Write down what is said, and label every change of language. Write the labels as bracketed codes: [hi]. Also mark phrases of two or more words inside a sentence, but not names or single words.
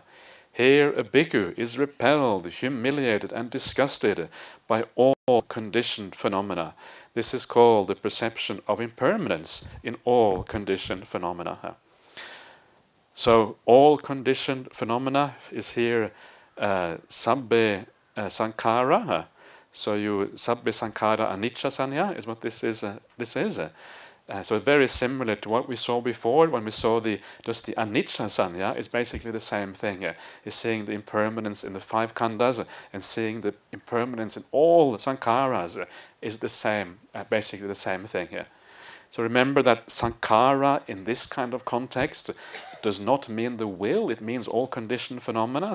[en] Here a bhikkhu is repelled, humiliated, and disgusted by all conditioned phenomena. This is called the perception of impermanence in all conditioned phenomena. So all conditioned phenomena is here [pi] sabbe sankhara. [en] So [pi] sabbe sankhara anicca sanya [en] is what this is. So very similar to what we saw before when we saw just the [pi] anicca sanya. [en] It's basically the same thing. Is seeing the impermanence in the five khandhas and seeing the impermanence in all sankharas is the same, basically the same thing. So remember that sankhara in this kind of context does not mean the will, it means all conditioned phenomena.